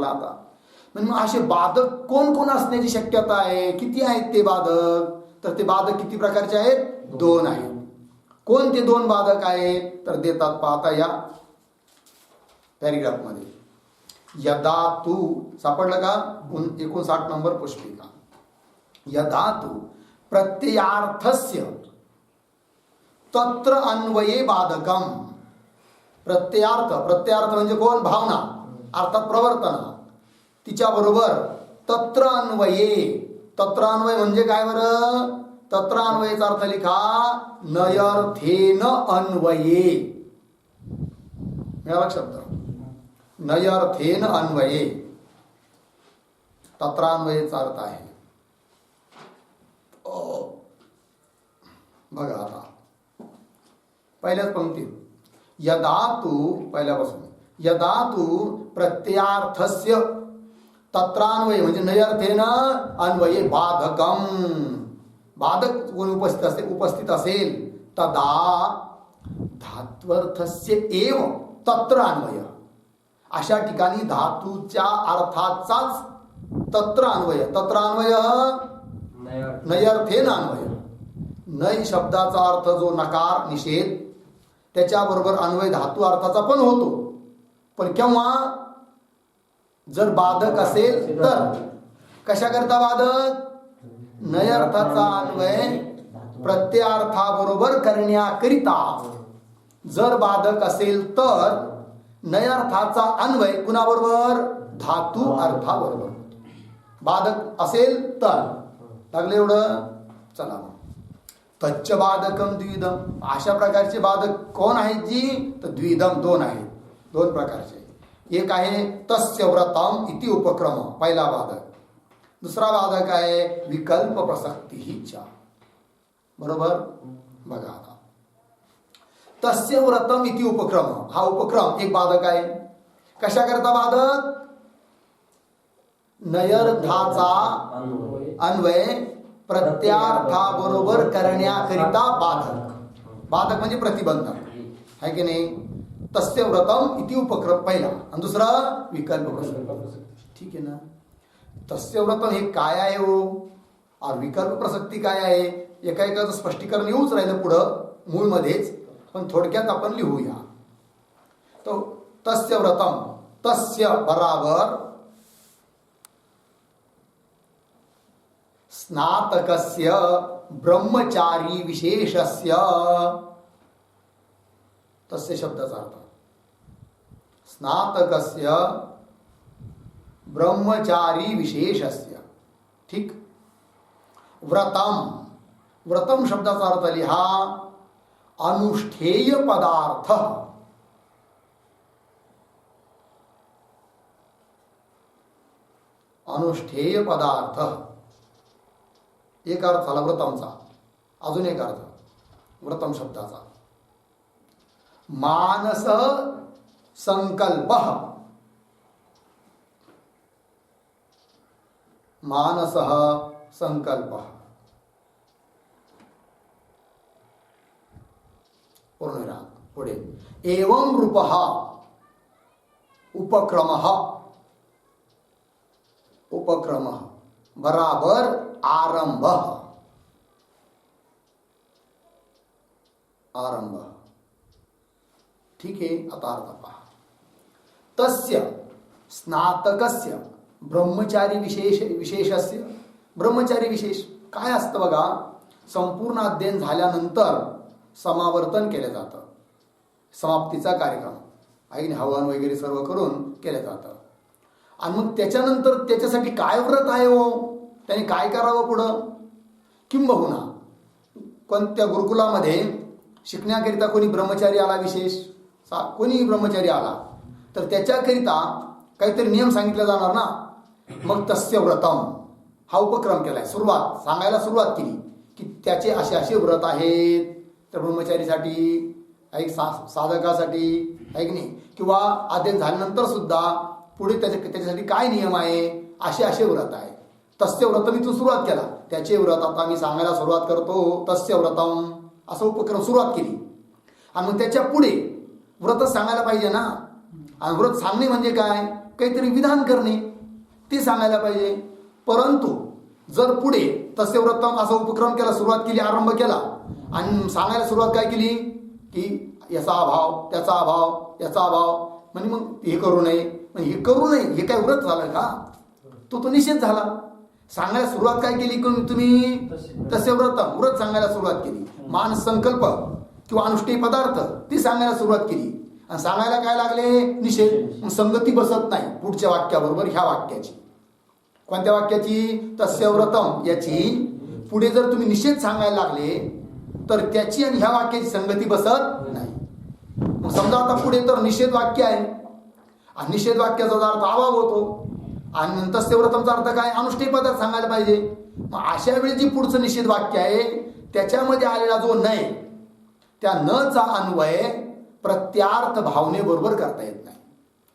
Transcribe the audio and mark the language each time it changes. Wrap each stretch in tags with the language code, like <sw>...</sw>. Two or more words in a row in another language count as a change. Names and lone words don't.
<mr>आता म्हणजे मग असे बाधक कोण कोण असण्याची शक्यता आहे? किती आहेत ते बाधक? तर ते बाधक किती प्रकारचे आहेत? दोन आहेत. कोणते दोन बाधक आहेत? तर देतात पाहता या पॅरेग्राफ मध्ये.</mr> <sa>यदा तू</sa> <mr>सापडलं का? 59 नंबर पुष्पिका.</mr> <sa>यदा तू प्रत्ययार्थस्य तत्र अन्वये बाधकम.</sa> <mr>प्रत्ययार्थ म्हणजे कोण? भावना अर्थात प्रवर्तना तिच्याबरोबर</mr> <sa>तत्र अन्वय</sa> <mr>म्हणजे काय बरं? तत्र अन्वयेचा अर्थ लिखा</mr> <sa>नयर्थेन अन्वये.</sa> <mr>मिळाला शब्द?</mr> <sa>नयर्थेन अन्वये</sa> <mr>तत्रान्वयेचा अर्थ आहे. बघा आता पहिल्याच पंक्तीत</mr> <sa>यदा तू</sa> <mr>पहिल्यापासून</mr> <sa>यदा तू प्रत्ययार्थस्य तत्रान्वय</sa> <mr>म्हणजे</mr> <sa>नयर्थेन अन्वये बाधकम,</sa> <mr>बाधक कोणी उपस्थित असेल</mr> <sa>तदा धात्वर्थस्य एव तत्र अन्वय,</sa> <mr>अशा ठिकाणी धातूच्या अर्थाचाच</mr> <sa>तत्र अन्वय, तत्र अन्वय नयर्थेन अन्वय,</sa> <mr>नय शब्दाचा अर्थ जो नकार निषेध त्याच्याबरोबर अन्वय धातू अर्थाचा पण होतो. पण केव्हा? जर बाधक असेल तर. कशाकरता बाधक? नयर्थाचा अन्वय प्रत्ययार्थाबरोबर करण्याकरिता. जर बाधक असेल तर नयर्थाचा अन्वय कुणाबरोबर? धातू अर्थाबरोबर. बाधक असेल तर. लागले एवढं? चला मग.</mr> <sa>तच्च बाधकम द्विधम,</sa> <mr>अशा प्रकारचे बाधक कोण आहेत जी? तर द्विधम, दोन आहेत, दोन प्रकारचे. एक आहे</mr> <sa>तस्य व्रतम इति उपक्रम,</sa> <mr>पहिला बाधक. दुसरा बाधक आहे</mr> <sa>विकल्प प्रसक्ती</sa> <mr>हिच्या. बरोबर? बघा आता,</mr> <sa>तस्य व्रतम इति उपक्रम,</sa> <mr>हा उपक्रम एक बाधक आहे. कशा करता बाधक? नयर्थाचा अन्वय प्रत्यार्थाबरोबर करण्याकरिता बाधक. बाधक म्हणजे प्रतिबंधक आहे की नाही?</mr> <sa>तस्य व्रतम इति उपक्रम</sa> <mr>पहिला, आणि दुसरा</mr> <sa>विकल्प प्रसक्ती.</sa> <mr>ठीक आहे ना?</mr> <sa>तस्य व्रतम</sa> <mr>हे काय आहे हो, और</mr> <sa>विकल्प प्रसक्ती</sa> <mr>काय आहे? एका एकाचं स्पष्टीकरण येऊच राहिलं पुढं मूळमध्येच, पण थोडक्यात आपण लिहूया. तो</mr> <sa>तस्य व्रतम,</sa> <mr>तस्य बराबर</mr> <sa>स्नातकस्य ब्रह्मचारी विशेषस्य,</sa> <mr>तस्य शब्दाचा अर्थ</mr> <sa>स्नातकस्य ब्रह्मचारी विशेषस्य.</sa> <mr>ठीक. व्रतम, व्रतम शब्दाचा अर्थ लिहा अनुष्ठेय पदार्थ. अनुष्ठेय पदार्थ एक अर्थ झाला व्रतमचा. अजून एक अर्थ व्रतम शब्दाचा मानस संकल्प. मानस संकल्प पूर्णविराम पुढे</mr> <sa>एवं रूपः उपक्रमः.</sa> <mr>उपक्रमः बराबर आरंभ. आरंभ. ठीक आहे. आता अर्थ पहा.</mr> <sa>तस्य स्नातकस्य ब्रह्मचारी विशेषस्य.</sa> <mr>ब्रह्मचारी विशेष काय असतं बघा? संपूर्ण अध्ययन झाल्यानंतर समावर्तन केलं जातं. समाप्तीचा कार्यक्रम आहे, हवन वगैरे सर्व करून केलं जातं. आणि मग त्याच्यानंतर त्याच्यासाठी काय व्रत आहे हो, त्याने काय करावं पुढं? किंबहुना कोणत्या गुरुकुलामध्ये शिकण्याकरिता कोणी ब्रह्मचारी आला, विशेष कोणी ब्रह्मचारी आला, तर त्याच्याकरिता काहीतरी नियम सांगितले जाणार ना. मग</mr> <sa>तस्य व्रतम</sa> <mr>हा उपक्रम केलाय. सुरुवात सांगायला सुरुवात केली की त्याचे असे असे व्रत आहेत. तर ब्रह्मचारीसाठी ऐक, साधकासाठी ऐक नाही, किंवा अध्ययन झाल्यानंतर सुद्धा पुढे त्याच्यासाठी काय नियम आहे, असे असे व्रत आहे.</mr> <sa>तस्य व्रतम</sa> <mr>इथून सुरुवात केला. त्याचे व्रत आता मी सांगायला सुरुवात करतो.</mr> <sa>तस्य व्रतम</sa> <mr>असं उपक्रम सुरुवात केली. आणि मग त्याच्या पुढे व्रत सांगायला पाहिजे ना. आणि व्रत सांगणे म्हणजे काय? काहीतरी विधान करणे, ते सांगायला पाहिजे. परंतु जर पुढे</mr> <sa>तस्य व्रतम</sa> <mr>असा उपक्रम केला, सुरुवात केली, आरंभ केला, आणि सांगायला सुरुवात काय केली की याचा अभाव, त्याचा अभाव, याचा अभाव, म्हणजे मग हे करू नये, हे करू नये, हे काय व्रत झालं का? तो निषेध झाला. सांगायला सुरुवात काय केली तुम्ही?</mr> <sa>तस्य व्रतम,</sa> <mr>व्रत सांगायला सुरुवात केली. मानस संकल्प किंवा अनुष्ठेय पदार्थ ती सांगायला सुरुवात केली. आणि सांगायला काय लागले? निषेध. संगती बसत नाही पुढच्या वाक्याबरोबर ह्या वाक्याची. कोणत्या वाक्याची?</mr> <sa>तस्य व्रतम</sa> <mr>याची पुढे जर तुम्ही निषेध सांगायला लागले तर त्याची आणि ह्या वाक्याची संगती बसत नाही. मग समजा आता पुढे तर निषेध वाक्य आहे, आणि निषेध वाक्याचा अर्थ अभाव होतो, आणि नंतर तस्य व्रतमचा अर्थ काय? अनुष्ठेय पदार्थ सांगायला पाहिजे. मग अशा वेळी जी पुढचं निषेध वाक्य आहे त्याच्यामध्ये आलेला जो नय, त्या न चा अन्वय प्रत्यार्थ भावनेबरोबर करता येत नाही.</mr>